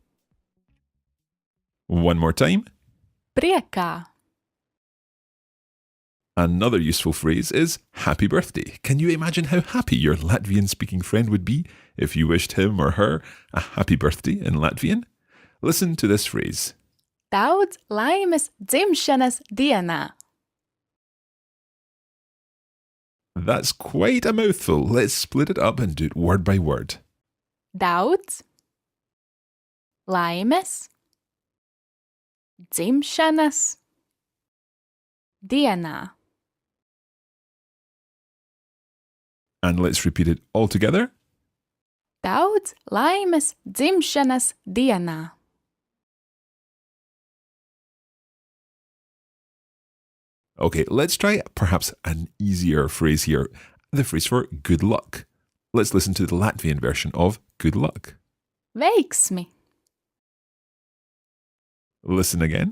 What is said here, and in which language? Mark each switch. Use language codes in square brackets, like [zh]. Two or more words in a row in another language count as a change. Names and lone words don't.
[en] One more time. [lv] Priekā. [en] Another useful phrase is happy birthday. Can you imagine how happy your Latvian-speaking friend would be if you wished him or her a happy birthday in Latvian? Listen to this phrase. [lv] Daudz, laimes, dzimšanas, dienā. [en] That's quite a mouthful. Let's split it up and do it word by word. [lv] Daudz, laimes, dzimšanas, dienā. [en] And let's repeat it all together. [lv] Daudz, laimes, dzimšanas, dienā. [en] Okay, let's try perhaps an easier phrase here. The phrase for good luck. Let's listen to the Latvian version of good luck. [lv] Veiksmi. [en] Listen again.